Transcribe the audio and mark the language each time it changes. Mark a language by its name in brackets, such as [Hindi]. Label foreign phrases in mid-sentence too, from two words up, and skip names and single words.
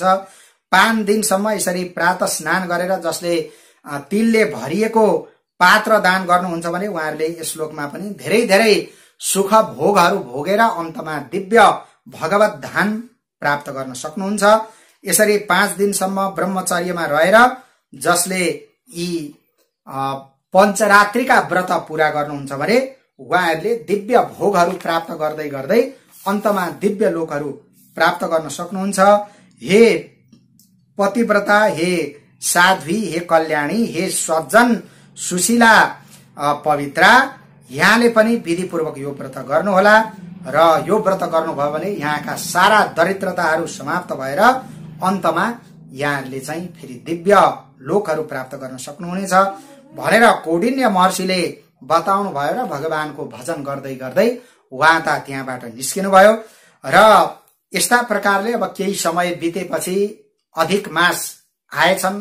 [Nepali] 5 दिनसम्म यसरी प्रातः स्नान गरेर जसले तिलले भरिएको पात्र दान गर्नुहुन्छ भने उहाँहरूले यस श्लोकमा पनि धेरै धेरै सुख भोगहरू भोगेर अन्तमा दिव्य भगवत धाम प्राप्त गर्न सक्नुहुन्छ। यसरी 5 दिनसम्म ब्रह्मचर्यमा रहेर जसले यी पञ्चरात्रिका व्रत पूरा गर्नुहुन्छ भने उहाँहरूले दिव्य भोगहरू प्राप्त गर्दै गर्दै अन्तमा दिव्य लोकहरू प्राप्त गर्न सक्नुहुन्छ। हे पतिव्रता, हे साध्वी, हे कल्याणी, हे सज्जन सुशीला पवित्रा, यहाँले पनि विधिपूर्वक यो व्रत गर्नुहोला र यो व्रत गर्नुभयो भने यहाँका सारा दरिद्रताहरू समाप्त भएर अन्तमा यहाँहरूले चाहिँ फेरि दिव्य लोकहरू प्राप्त गर्न सक्नुहुनेछ भनेर कौडिन्य महर्षिले बताउनु भयो र भगवानको भजन गर्दै गर्दै उहाँ त त्यहाँबाट निस्किनु भयो र यस्ता प्रकारले अब केही समय बितेपछि अधिक मास आएछन्।